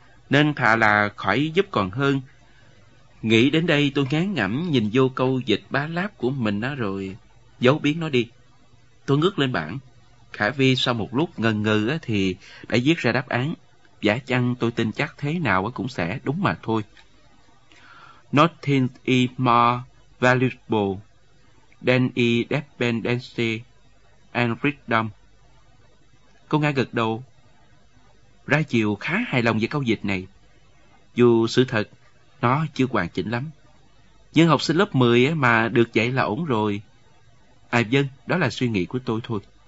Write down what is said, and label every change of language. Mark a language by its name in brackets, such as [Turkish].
[Vietnamese] Nên thà là khỏi giúp còn hơn. Nghĩ đến đây tôi ngán ngẩm nhìn vô câu dịch bá láp của mình rồi giấu biến nó đi. Tôi ngước lên bảng. Khả Vi sau một lúc ngần ngừ thì đã viết ra đáp án. Giả chăng tôi tin chắc thế nào cũng sẽ đúng mà thôi. [English] Nothing is more valuable than independence and freedom. [Vietnamese] Cô Nga gật đầu, ra chiều khá hài lòng về câu dịch này. Dù sự thật nó chưa hoàn chỉnh lắm, nhưng học sinh lớp 10 mà được dạy là ổn rồi. À vâng, đó là suy nghĩ của tôi thôi.